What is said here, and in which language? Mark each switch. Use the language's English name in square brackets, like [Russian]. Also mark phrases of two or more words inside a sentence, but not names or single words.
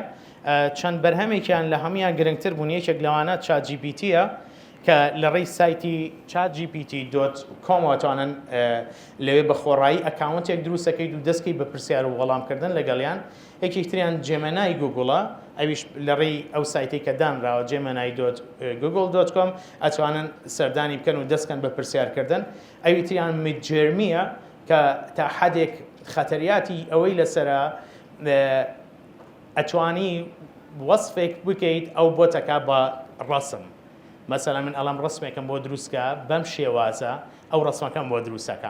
[Central Kurdish] چەند بەرهەمێکیان لە هەمویان گرنگتر بوون. یەکێک لەوانە ChatGPTە کە لە ڕێی سایتی chatgpt.com توانن لەوێ بە خۆڕایی ئەکاونتێک دروستەکەیت و دەستکەی بە پرسیار و وەڵامکردن لەگەڵیان. یەکێکتریان جێمەنای گوگڵە، ئەویش لە ڕێی ئەو سایتی کە دانراوە gemini.google.com ئەتوانن سەردانی بکەن و دەستکەن بە پرسیارکردن. ئەویتریان میدجێرمیە کە تا حەدێک خەتەریاتی ئەوەی لەسرە ئەتوانی وەصفێک بکەیت ئەو بۆتەکە بە ڕەسم. مەسەلا من ئەڵام ڕسمێکم بۆ دروستکە بەم شێوازە ئەو ڕسمەکەم بۆ دروستەکە.